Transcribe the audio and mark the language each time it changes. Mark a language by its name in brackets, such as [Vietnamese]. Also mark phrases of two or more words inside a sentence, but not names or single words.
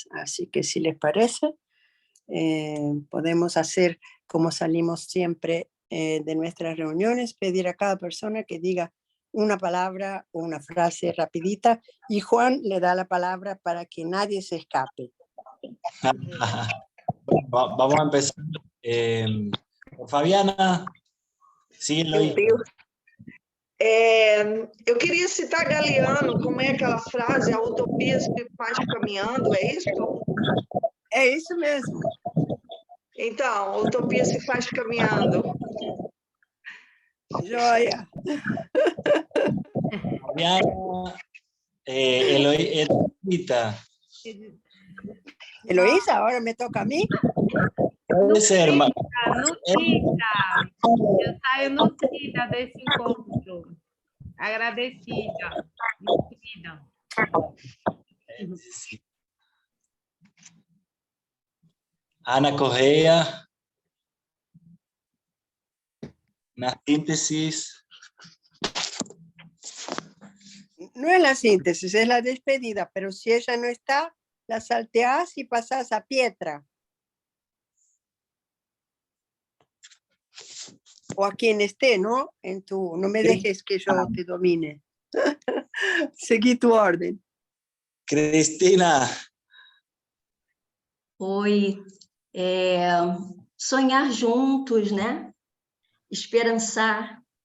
[Spanish] Así que si les parece, podemos hacer como salimos siempre de nuestras reuniones, pedir a cada persona que diga una palabra o una frase rapidita, y Juan le da la palabra para que nadie se escape. Vamos a empezar. Fabiana, síguelo aí. [Portuguese] Eu queria citar Galeano, como é aquela frase, a utopia se faz caminhando, é isso? É isso mesmo. Então, a utopia se faz caminhando. Joia. Fabiana, Eloísa. Heloísa, [Spanish] ahora me toca a mí. Puede ser, [Portuguese] nutrida. Eu saio nutrida desse encontro. Agradecida. Nutrida. Ana Correa, na síntesis. [Spanish] No es la síntesis, es la despedida, pero si ella no está, la salteás y pasás a Pietra. O a quien esté, ¿no? No me dejes que yo te domine. Seguí tu orden. Cristina. [Portuguese] Oi. Sonhar juntos, né? Esperançar.